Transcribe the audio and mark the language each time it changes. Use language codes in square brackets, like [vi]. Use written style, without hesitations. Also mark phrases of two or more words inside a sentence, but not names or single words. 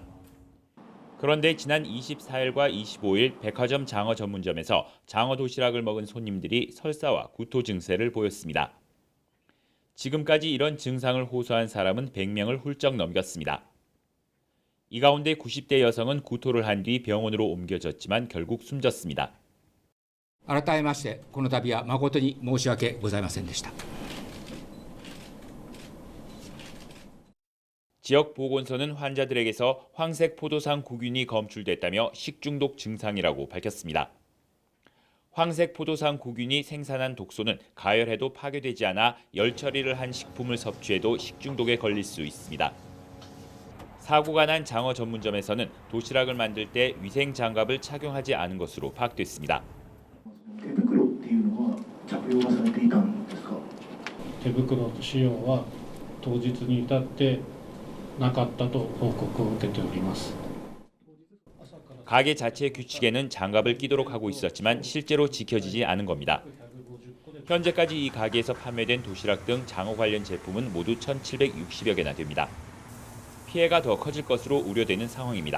[ko] 그런데 지난 24일과 25일 백화점 장어 전문점에서 장어 도시락을 먹은 손님들이 설사와 구토 증세를 보였습니다. 지금까지 이런 증상을 호소한 사람은 100명을 훌쩍 넘겼습니다. 이 가운데 90대 여성은 구토를 한 뒤 병원으로 옮겨졌지만 결국 숨졌습니다. [ja] 改めましてこの度は誠に申し訳ございませんでした。 [ko] 지역 보건소는 환자들에게서 황색 포도상 구균이 검출됐다며 식중독 증상이라고 밝혔습니다. 황색 포도상 구균이 생산한 독소는 가열해도 파괴되지 않아 열 처리를 한 식품을 섭취해도 식중독에 걸릴 수 있습니다. 사고가 난 장어 전문점에서는 도시락을 만들 때 위생 장갑을 착용하지 않은 것으로 파악됐습니다. [ja] 手袋っていうのは着用がされていたんですか? 手袋使用は当日に至ってなかったと報告を受けております. [ko] 가게 자체 규칙에는 장갑을 끼도록 하고 있었지만 실제로 지켜지지 않은 겁니다. 현재까지 이 가게에서 판매된 도시락 등 장어 관련 제품은 모두 1,760여 개나 됩니다. 피해가 더 커질 것으로 우려되는 상황입니다.